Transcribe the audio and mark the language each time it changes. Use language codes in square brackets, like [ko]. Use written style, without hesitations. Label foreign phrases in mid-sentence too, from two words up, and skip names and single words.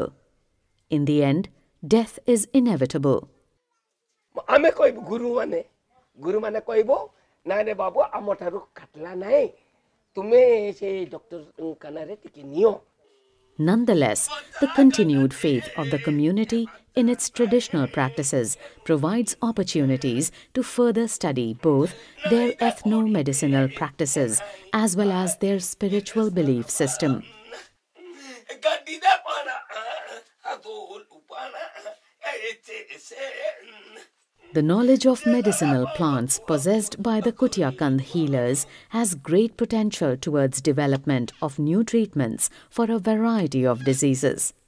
[en] In the end, death is inevitable. [or] ଆମେ କହିବୁ ଗୁରୁମାନେ କହିବ ନାଇଁ ରେ ବାବୁ ଆମ ଠାରୁ କାଟଲା ନାହିଁ, ତୁମେ ସେ ଡକ୍ଟର ଖାନାରେ ଟିକେ ନିଅ। [en] Nonetheless, the continued faith of the community in its traditional practices provides opportunities to further study both their ethno-medicinal practices as well as their spiritual belief system. The knowledge of medicinal plants possessed by the Kutia Kandha healers has great potential towards development of new treatments for a variety of diseases.